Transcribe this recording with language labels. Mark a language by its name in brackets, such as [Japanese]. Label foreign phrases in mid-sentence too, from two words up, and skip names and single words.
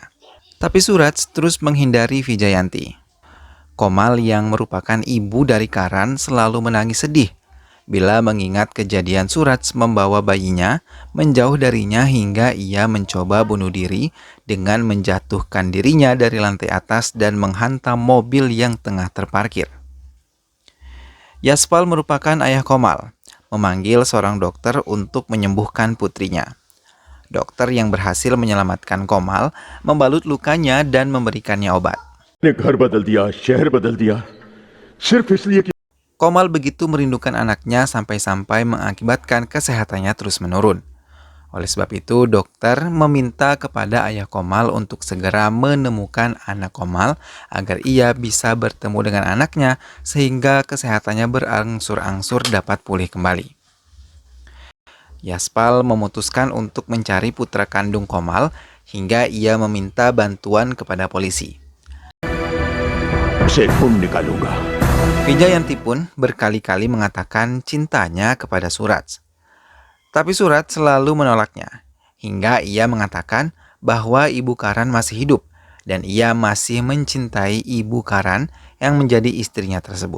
[Indonesian] Tapi Suraj terus menghindari Vijayanti. Komal yang merupakan ibu dari Karan selalu menangis sedih bila mengingat kejadian Suraj membawa bayinya menjauh darinya hingga ia mencoba bunuh diri dengan menjatuhkan dirinya dari lantai atas dan menghantam mobil yang tengah terparkir. Yaspal merupakan ayah Komal, memanggil seorang dokter untuk menyembuhkan putrinya. Dokter yang berhasil menyelamatkan Komal membalut lukanya dan memberikannya obat. [Hindi] ने घर बदल दिया, शहर बदल दिया, सिर्फ इसलिए कि [Indonesian] Komal begitu merindukan anaknya sampai-sampai mengakibatkan kesehatannya terus menurun. Oleh sebab itu, dokter meminta kepada ayah Komal untuk segera menemukan anak Komal agar ia bisa bertemu dengan anaknya sehingga kesehatannya berangsur-angsur dapat pulih kembali. Yaspal memutuskan untuk mencari putra kandung Komal hingga ia meminta bantuan kepada polisi. [Hindi] उसे ढूंढ निकालूंगा। [Indonesian] Vijayanti pun berkali-kali mengatakan cintanya kepada Suraj. Tapi Suraj selalu menolaknya, hingga ia mengatakan bahwa ibu Karan masih hidup dan ia masih mencintai ibu Karan yang menjadi istrinya tersebut.